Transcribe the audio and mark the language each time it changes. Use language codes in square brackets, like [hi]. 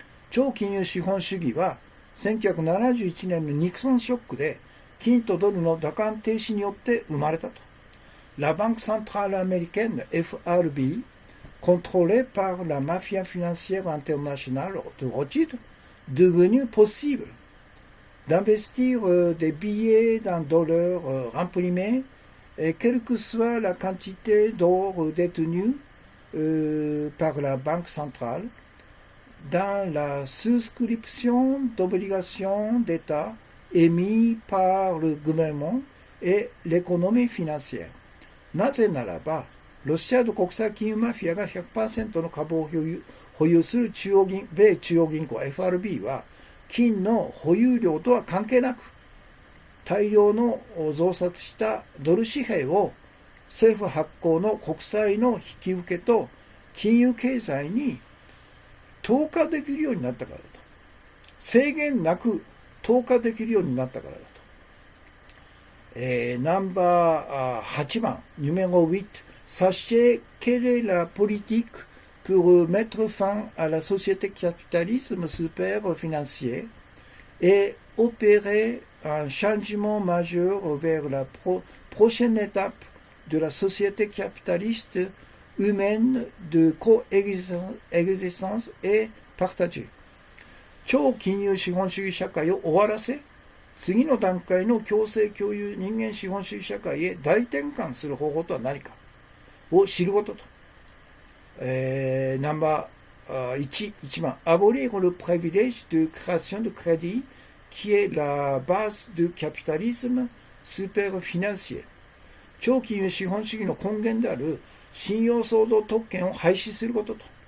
[ja] 超金融資本主義は1971年のニクソンショックで金とドルの打艦停止によって生まれたと。 [fr] La Banque centrale américaine FRB, contrôlée par la mafia financière internationale de Rothschild, devenue possible d'investir des billets d'un dollar remprimés, et quelle que soit la quantité d'or détenue par la Banque centrale, dans la souscription d'obligations d'État émises par le gouvernement et l'économie financière。 [ja] なぜならば、ロシアの国際金融マフィアが 100% の株を保有する米中央銀行 FRB は、金の保有量とは関係なく、大量の増刷したドル紙幣を政府発行の国債の引き受けと金融経済に投下できるようになったからだと。制限なく投下できるようになったからだと。ナンバー8番、numéro 8。 [fr] Sachez quelle est la politique pour mettre fin à la société capitalisme super-financier et opérer un changement majeur vers la prochaine étape de la société capitaliste humaine de coexistence et partagée。 [ja] 超金融資本主義社会を終わらせ、次の段階の共生共有人間資本主義社会へ大転換する方法とは何かを知ることと。ナンバー1番、 [fr] abolir le privilège de création de crédit qui est la base du capitalisme superfinancier。 [ja] 超金融資本主義の根源である信用創造特権を廃止することと。